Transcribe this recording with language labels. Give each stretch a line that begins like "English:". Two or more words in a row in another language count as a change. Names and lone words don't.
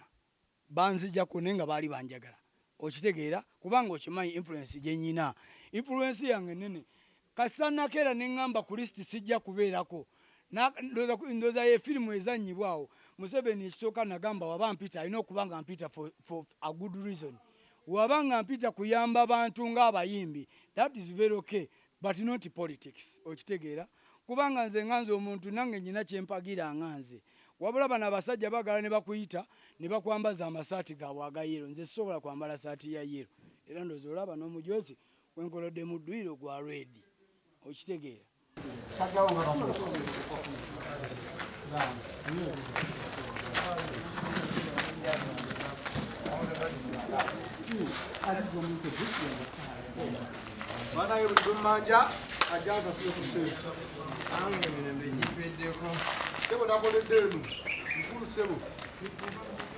Ganda: Banzijjako naye nga baali banjagala. Okitegeera kubanga okimanyi influence gye nnyina. Influence yange nene. Kasita nakeera ne ŋŋamba ku lisiti sijja kubeerako. Ndowooza ye firimu ezannyibwawo. Museveni ekisooka nagamba waba mpita alina okuba nga mpita
English: for a good reason.
Ganda: Waba nga mpita kuyamba abantu ng'abayimbi.
English: That is very okay. But not politics. Okitegeera.
Ganda: Kubanga nze omuntu nange nnyina kye mpagira nganze. Wabula bano abasajja bagala ne bakuyita ne bakwambaza amasaati gaabwe aga yero. Nze sisobola kwambala saati ya yero. Era ndowooza olaba n'omujoozi wenkolodde mu dduyiro gwa redi. Okitegeera.
Swahili: Bana yo manja ajaza sio kusema.
Ganda: Ange mene mbejipeddeko. Sebo nakoledde eno. Nkulu sebo.